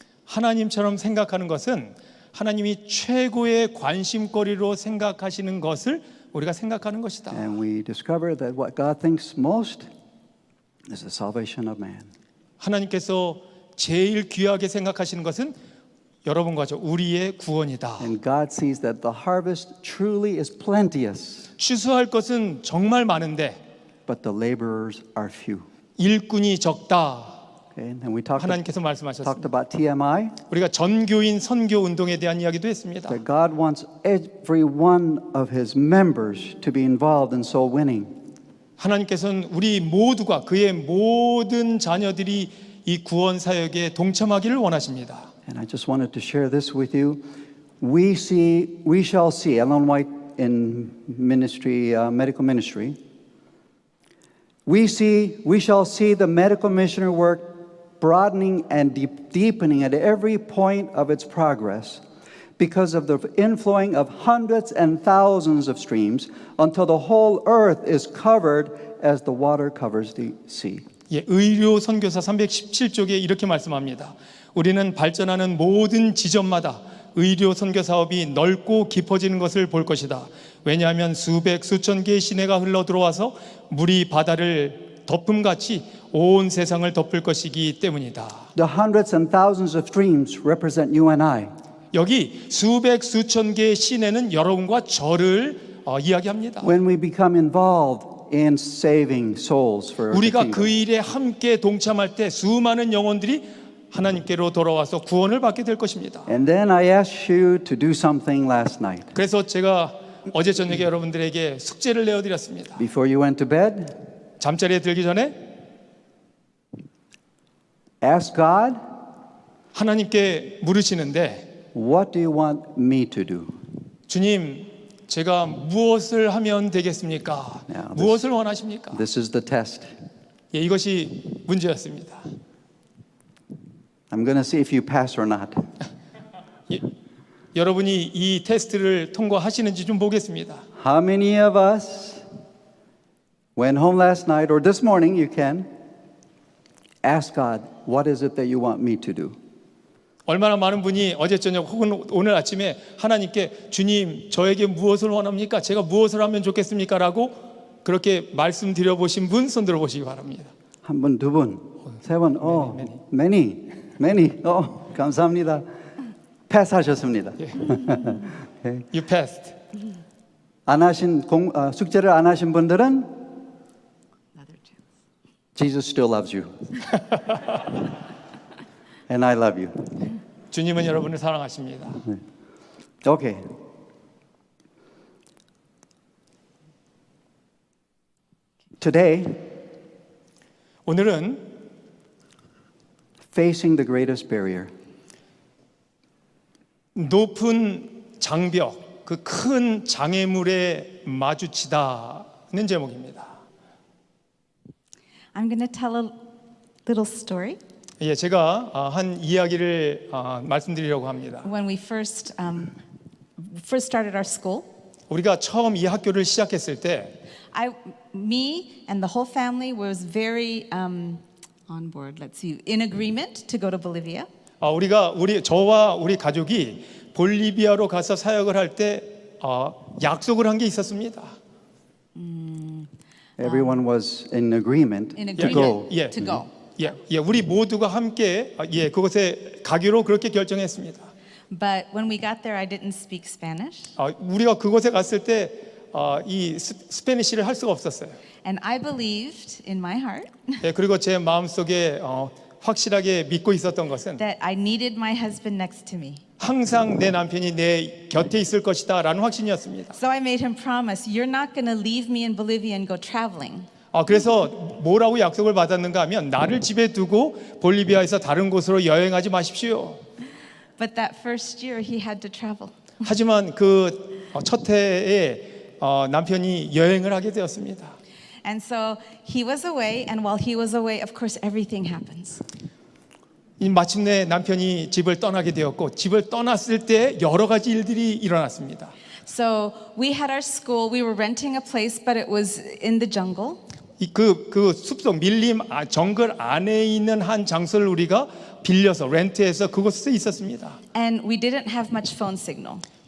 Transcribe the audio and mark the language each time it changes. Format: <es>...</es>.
<ko>하나님처럼 생각하는 것은 하나님이 최고의 관심거리로 생각하시는 것을 우리가 생각하는 것이다.</ko> <en>And we discover that what God thinks most is the salvation of man.</en> <ko>하나님께서 제일 귀하게 생각하시는 것은 여러분과 저 우리의 구원이다.</ko> <en>And God sees that the harvest truly is plenteous,</en> <ko>추수할 것은 정말 많은데</ko> <en>but the laborers are few.</en> <ko>일꾼이 적다.</ko> <en>Okay? And we talked</en> <ko>하나님께서 말씀하셨습니다.</ko> <en>about TMI,</en> <ko>우리가 전교인 선교 운동에 대한 이야기도 했습니다.</ko> <en>that God wants every one of His members to be involved in soul winning.</en> <ko>하나님께서는 우리 모두가 그의 모든 자녀들이 이 구원 사역에 동참하기를 원하십니다.</ko> <en>And I just wanted to share this with you. We shall see, Ellen White in ministry, medical ministry. We shall see the medical missionary work broadening and deepening at every point of its progress because of the inflowing of hundreds and thousands of streams until the whole earth is covered as the water covers the sea.</en> <ko>예, 의료 선교사 317쪽에 이렇게 말씀합니다. 우리는 발전하는 모든 지점마다 의료 선교 사업이 넓고 깊어지는 것을 볼 것이다. 왜냐하면 수백 수천 개의 시내가 흘러 들어와서 물이 바다를 덮음같이 온 세상을 덮을 것이기 때문이다.</ko> <en>The hundreds and thousands of streams represent you and I.</en> <ko>여기 수백 수천 개의 시내는 여러분과 저를 이야기합니다.</ko> <en>When we become involved in saving souls for the</en> <ko>우리가</ko> <en>kingdom.</en> <ko>그 일에 함께 동참할 때 수많은 영혼들이 하나님께로 돌아와서 구원을 받게 될 것입니다.</ko> <en>And then I asked you to do something last night.</en> <ko>그래서 제가 어제 저녁에 여러분들에게 숙제를 내어드렸습니다.</ko> <en>Before you went to bed,</en> <ko>잠자리에 들기 전에</ko> <en>ask God,</en> <ko>하나님께 물으시는데</ko> <en>what do you want me to do?</en> <ko>주님, 제가 무엇을 하면 되겠습니까?</ko> <en>Yeah,</en> <ko>무엇을 원하십니까?</ko> <en>This is the test.</en> <ko>예, 이것이 문제였습니다.</ko> <en>I'm going to see if you pass or not.</en> <ko>예, 여러분이 이 테스트를 통과하시는지 좀 보겠습니다.</ko> <en>How many of us went home last night or this morning, you can ask God, what is it that you want me to do?</en> <ko>얼마나 많은 분이 어제 저녁 혹은 오늘 아침에 하나님께 주님, 저에게 무엇을 원합니까? 제가 무엇을 하면 좋겠습니까? 라고 그렇게 말씀드려 보신 분 손 들어 보시기 바랍니다. 한 분, 두 분. 세 번.</ko> <en>many.</en> <ko>감사합니다. 패스하셨습니다.</ko> <en>Okay. You passed.</en> <ko>안 하신 숙제를 안 하신 분들은</ko> <en>Another chance. Jesus still loves you. And I love you.</en> <ko>주님은 여러분을 사랑하십니다.</ko> <en>Okay. Today,</en> <ko>오늘은</ko> <en>facing the greatest barrier.</en> <ko>높은 장벽, 그 큰 장애물에 마주치다는 제목입니다.</ko> <en>I'm going to tell a little story.</en> <ko>예, 제가 한 이야기를 말씀드리려고 합니다.</ko> <en>When we first started our school,</en> <ko>우리가 처음 이 학교를 시작했을 때</ko> <en>me and the whole family was very on board. Let's see, in agreement to go to Bolivia.</en> <ko>저와 우리 가족이 볼리비아로 가서 사역을 할 때 약속을 한 게 있었습니다.</ko> <en>Everyone was in agreement In to go. agreement</en> <ko>예.</ko> <en>to go.</en> <ko>예, 우리 모두가 함께 그곳에 가기로 그렇게 결정했습니다.</ko> <en>But when we got there, I didn't speak Spanish,</en> <ko>우리가 그곳에 갔을 때 이 스페니쉬를 할 수가 없었어요.</ko> <en>and I believed in my heart</en> <ko>예, 그리고 제 마음속에 확실하게 믿고 있었던 것은</ko> <en>that I needed my husband next to me.</en> <ko>항상 내 남편이 내 곁에 있을 것이다라는 확신이었습니다.</ko> <en>So I made him promise, "You're not going to leave me in Bolivia and go traveling."</en> <ko>그래서 뭐라고 약속을 받았는가 하면 나를 집에 두고 볼리비아에서 다른 곳으로 여행하지 마십시오.</ko> <en>But that first year, he had to travel.</en> <ko>하지만 그 첫 해에 남편이 여행을 하게 되었습니다.</ko> <en>And so he was away, and while he was away, of course, everything happens.</en> <ko>마침내 남편이 집을 떠나게 되었고 집을 떠났을 때 여러 가지 일들이 일어났습니다.</ko> <en>So we had our school. We were renting a place, but it was in the jungle.</en> <ko>그 숲속 밀림 정글 안에 있는 한 장소를 우리가 빌려서 렌트해서 그곳에 있었습니다.</ko> <en>And we didn't have much phone signal.</en>